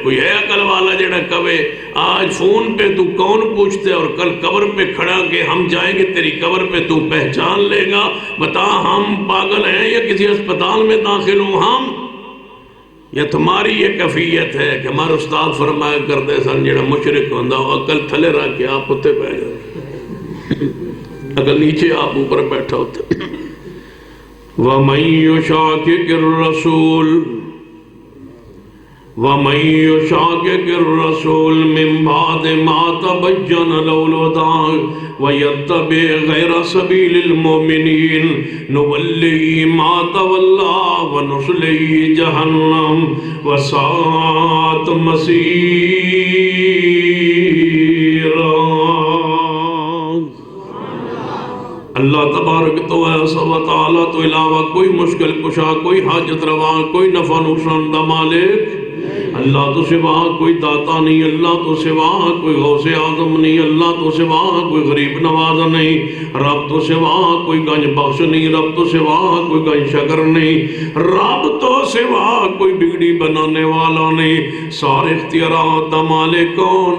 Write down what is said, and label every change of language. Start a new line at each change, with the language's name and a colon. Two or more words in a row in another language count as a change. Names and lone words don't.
Urdu: کوئی ہے عقل والا جڑا کہے آج فون پہ تو کون پوچھتے اور کل قبر پہ کھڑا کہ ہم جائیں گے تیری قبر پہ تو پہچان لے گا؟ بتا ہم پاگل ہیں یا کسی اسپتال میں داخل ہوں ہم، یا تمہاری یہ کیفیت ہے کہ ہمارے استاد فرمایا کرتے
Punjabi: سن جڑا مشرک ہوندا عقل تھلے رکھ کے
Urdu: آپ اتنے پہ جاتے، عقل نیچے آپ اوپر بیٹھا ہوتے۔
Arabic: وَمَن يُشَاقِقِ الرَّسُولِ مِن بَعْدِ مَا تَبَيَّنَ لَهُ الْهُدَىٰ وَيَتَّبِعْ غَيْرَ سَبِيلِ الْمُؤْمِنِينَ نُوَلِّهِ مَا تَوَلَّىٰ وَنُصْلِهِ جَهَنَّمَ وَسَاءَتْ مَصِيرًا۔
Punjabi: اللہ تبارک و تعالیٰ تو علاوہ کوئی مشکل کشا، کوئی حاجت روا، کوئی نفع نقصان دا مالک اللہ تو سوا کوئی داتا نہیں، اللہ تو سوا کوئی غوث اعظم نہیں، اللہ تو سوا کوئی غریب نواز نہیں، رب تو سوا کوئی گنج بخش نہیں، رب تو سوا کوئی گنج شکر نہیں، رب تو سوا کوئی بگڑی بنانے والا نہیں،
Urdu: سارے اختیارات کا مالک کون؟